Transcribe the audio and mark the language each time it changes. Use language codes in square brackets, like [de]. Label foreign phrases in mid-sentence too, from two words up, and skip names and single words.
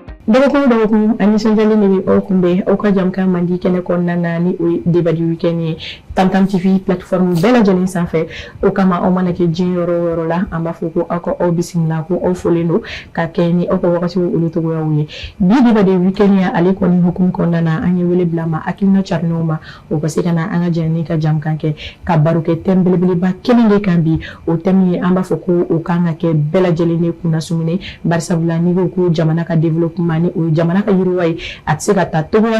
[bm] dɔgɔkun ani nisɔndiyalen de bɛ aw kunbɛn aw ka jamukan mandi kɛnɛ kɔnɔna na ni o ye débat du week-end ye Tam-Tam TV plateforme bɛɛ lajɛlen sanfɛ o kama aw mana kɛ diɲɛ yɔrɔ o yɔrɔ la an b'a fɔ ko aw ka aw bisimila ko aw fɔlen don ka kɛ ni aw ka wagatiw olu cogoyaw ye bi débat du week-end ye ale kɔni hukumu kɔnɔna na an ye wele bila ma hakilina carinenw ma o ka se ka na an ka jɛn ka jamukan kɛ ka baro kɛ thème belebeleba kelen de kan bi o thème ye an b'a fɔ ko o kan ka kɛ bɛɛ lajɛlen de kunna sumuni barisabula n'i ko ko jamana ka développement ni o jamana ka yiriwa ye a tɛ se ka taa togoya